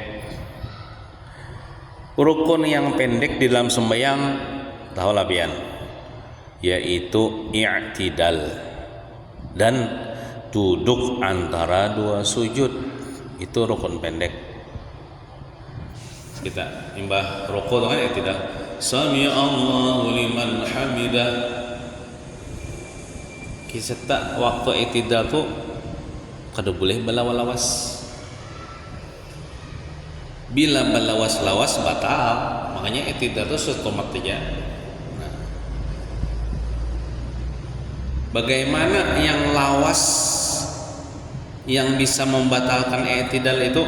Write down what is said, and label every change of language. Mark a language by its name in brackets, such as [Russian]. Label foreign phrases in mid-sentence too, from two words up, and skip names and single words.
[Banjar] Rukun yang pendek di dalam sembahyang, tahulah pian, yaitu i'tidal dan duduk antara dua sujud. [Indonesian] Itu rukun pendek. [Banjar] Kita imbah rukun kan i'tidal. [Arabic] سمع الله لمن حمده. [Banjar] Kisah waktu i'tidal tuh kada boleh balawas-lawas. Bila balawas-lawas batal. Makanya i'tidal tuh setomat aja. Bagaimana yang lawas yang bisa membatalkan i'tidal itu?